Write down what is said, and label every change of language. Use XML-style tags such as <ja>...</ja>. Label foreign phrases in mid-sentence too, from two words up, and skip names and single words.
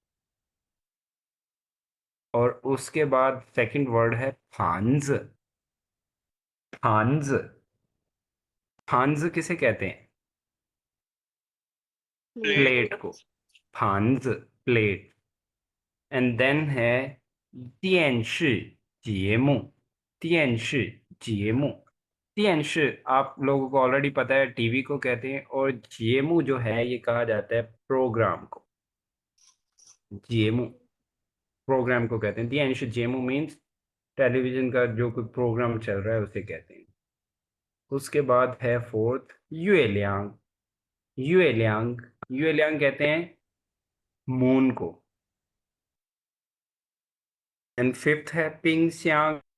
<hi>और उसके बाद सेकंड वर्ड है फांज। फांज। फांज किसे कहते हैं? प्लेट। प्लेट को। फांज, प्लेट।</hi> <en>and then</en> <hi>है</hi> <zh>电视节目।</zh> <hi>电视 आप लोगों को ऑलरेडी पता है, टीवी को कहते हैं। और जेमू जो है ये कहा जाता है प्रोग्राम को। जेमू प्रोग्राम को कहते हैं।</hi> <zh>电视节目</zh> <hi>मीन्स टेलीविजन का जो कोई प्रोग्राम चल रहा है उसे कहते हैं। उसके बाद है फोर्थ युएलियांग। युएलियांग। युएलियांग कहते हैं मून को।</hi> <en>and fifth</en> <hi>है पिंगश्यांग।</hi>